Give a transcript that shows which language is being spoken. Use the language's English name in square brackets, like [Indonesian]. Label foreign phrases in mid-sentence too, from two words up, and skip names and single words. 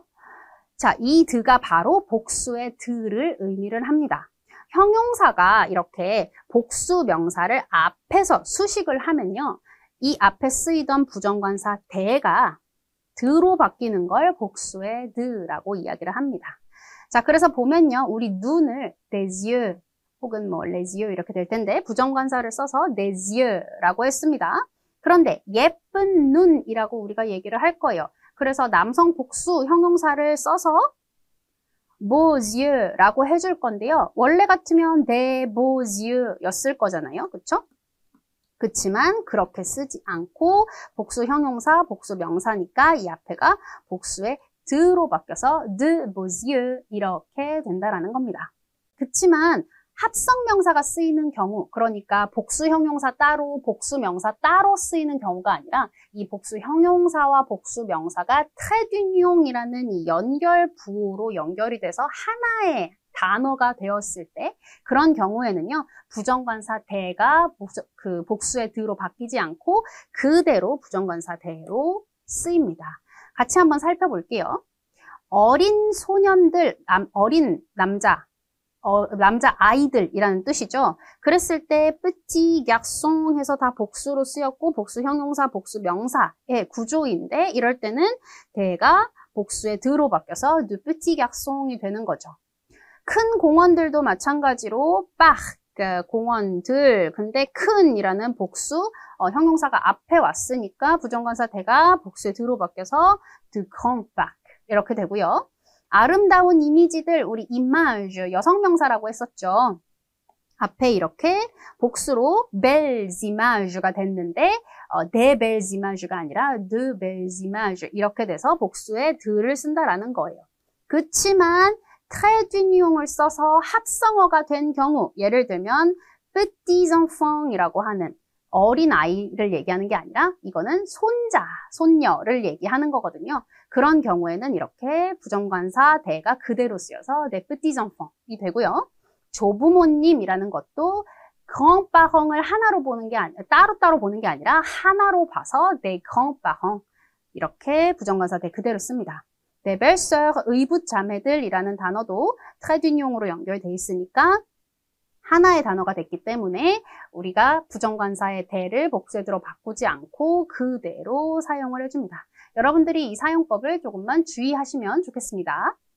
[Korean] 자, 이 드가 바로 복수의 드를 의미를 합니다. 형용사가 이렇게 복수 명사를 앞에서 수식을 하면요. 이 앞에 쓰이던 부정관사 대가 드로 바뀌는 걸 복수의 드라고 이야기를 합니다. 자, 그래서 보면요. 우리 눈을 [French] des yeux [Korean] 혹은 [French] les yeux [Korean] 이렇게 될 텐데 부정관사를 써서 [French] des yeux [Korean] 라고 했습니다. 그런데 예쁜 눈이라고 우리가 얘기를 할 거예요. 그래서 남성 복수 형용사를 써서 [French] beaux yeux [Korean] 라고 해줄 건데요. 원래 같으면 [French] des beaux yeux [Korean] 였을 거잖아요. 그렇죠? 그치만 그렇게 쓰지 않고 복수 형용사, 복수 명사니까 이 앞에가 복수의 드로 바뀌어서 [French] de beaux yeux [Korean] 이렇게 된다라는 겁니다. 그치만 합성 명사가 쓰이는 경우, 그러니까 복수 형용사 따로, 복수 명사 따로 쓰이는 경우가 아니라 이 복수 형용사와 복수 명사가 [French] trait d'union [Korean] 이라는 이 연결 부호로 연결이 돼서 하나의 단어가 되었을 때 그런 경우에는요. 부정관사 대가 복수의 드로 바뀌지 않고 그대로 부정관사 대로 쓰입니다. 같이 한번 살펴볼게요. 어린 소년들, 어린 남자, 남자 아이들이라는 뜻이죠. 그랬을 때 [French] petit garçon [Korean] 해서 다 복수로 쓰였고 복수 형용사, 복수 명사의 구조인데 이럴 때는 대가 복수의 드로 바뀌어서 [French] de petit garçon [Korean] 이 되는 거죠. 큰 공원들도 마찬가지로 parc, 공원들. 근데 큰이라는 복수 형용사가 앞에 왔으니까 부정관사 대가 복수의 드로 바뀌어서 [French] de grand parc [Korean] 이렇게 되고요. 아름다운 이미지들, 우리 image, 여성명사라고 했었죠. 앞에 이렇게 복수로 [French] belles images [Korean] 가 됐는데 [French] des belles images [Korean] 가 아니라 [French] de belles images [Korean] 이렇게 돼서 복수에 드를 쓴다라는 거예요. 그치만 [French] trait d'union [Korean] 을 써서 합성어가 된 경우, 예를 들면 [French] petits enfants [Korean] 이라고 하는 어린 아이를 얘기하는 게 아니라 이거는 손자, 손녀를 얘기하는 거거든요. 그런 경우에는 이렇게 부정관사 대가 그대로 쓰여서 [French] des petits enfants [Korean] 이 되고요. 조부모님이라는 것도 grands-parents을 하나로 보는 게 아니라 따로따로 보는 게 아니라 하나로 봐서 [French] des grands-parents [Korean] 이렇게 부정관사 대 그대로 씁니다. [French] des belles-sœurs, [Korean] 의붓자매들이라는 단어도 [French] trait d'union [Korean] 으로 연결돼 있으니까 하나의 단어가 됐기 때문에 우리가 부정관사의 대를 복수에 들어 바꾸지 않고 그대로 사용을 해줍니다. 여러분들이 이 사용법을 조금만 주의하시면 좋겠습니다.